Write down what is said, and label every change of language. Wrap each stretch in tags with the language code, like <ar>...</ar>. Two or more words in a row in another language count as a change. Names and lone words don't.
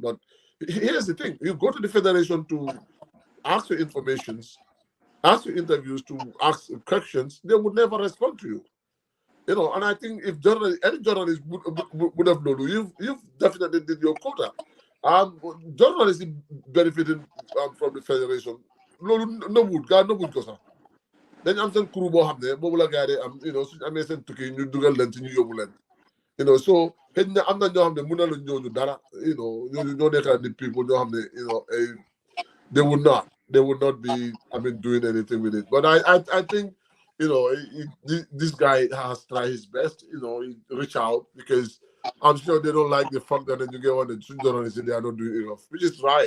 <en>But here's the thing: you go to the federation to ask for informations, ask for interviews, to ask questions, they would never respond to you. And I think if any journalist would have known you, you've definitely did your quota. Journalists benefiting from the federation. No would God no would go sir. Then I'm saying</en> <wo>crew boo xam ne boobu la gars yi suñu amee seen tukki ñu dugal leen ci ñu yóbbu leen. So xëy na am na ñoo xam ne mën na la ñooñu dara. Ñooñu ñoo nekk di people ñoo xam ne</wo> <en>they would not be doing anything with it. But I think this guy has tried his best. He reach out because I'm sure they don't like the fact that then you get one the journalists they are not doing enough, which is right.</en>